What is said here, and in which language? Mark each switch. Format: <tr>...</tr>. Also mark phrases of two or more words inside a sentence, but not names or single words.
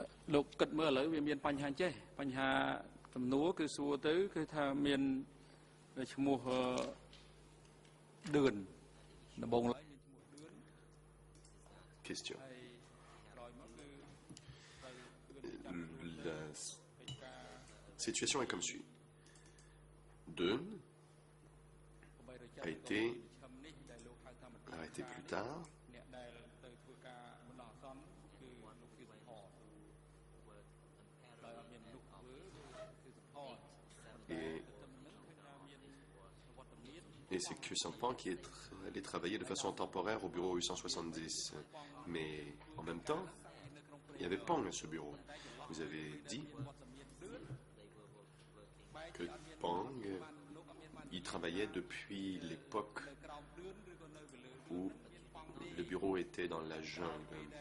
<km>លោកគិតមើលឥឡូវវាមានបញ្ហាចេះបញ្ហាសំណួរគឺសួរទៅគឺថាមានឈ្មោះឌឿនដំបងឡើយមានឈ្មោះឌឿន</km> <fr>Question.</fr> <km>ហើយក្រោយមកគឺត្រូវឌឿនចាប់ខ្លួន</km> <fr>La</fr> <km>កិច្ចការ</km> <fr>situation est comme suit. Deun 870 a été</fr> <km>ឈឹមនេះដែលលោកហៅថាមន្ត្រី</km> <fr>arrêté plus tard</fr> <km>អ្នកដែលទៅធ្វើការបណ្ដោះអាសន្នគឺលោកគឹសផតដោយអត់មានមនុស្សធ្វើគឺសផត</km> <fr>et, et c'est que Sampan qui est allé travailler de façon temporaire au bureau 870. Mais en même temps, il y avait Pang à ce bureau. Vous avez dit que Pang y travaillait depuis l'époque où le bureau était dans la jungle.</fr>